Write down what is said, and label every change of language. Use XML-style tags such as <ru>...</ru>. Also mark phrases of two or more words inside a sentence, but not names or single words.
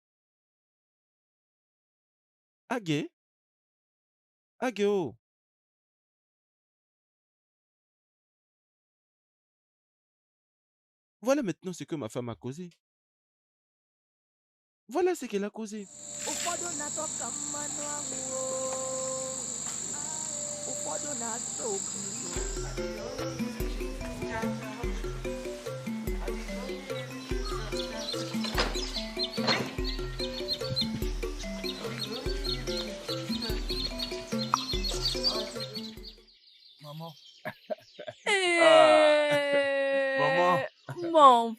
<fr>Agui, Agui, oh. Voilà maintenant ce que ma femme a causé. Voilà ce qu'elle a causé.</fr> <ig>Ụfọdụ na-atọ mmanụ anwụ o. Ụfọdụ na-atọ obi.</ig> <fr>Maman. Eh, mon</fr>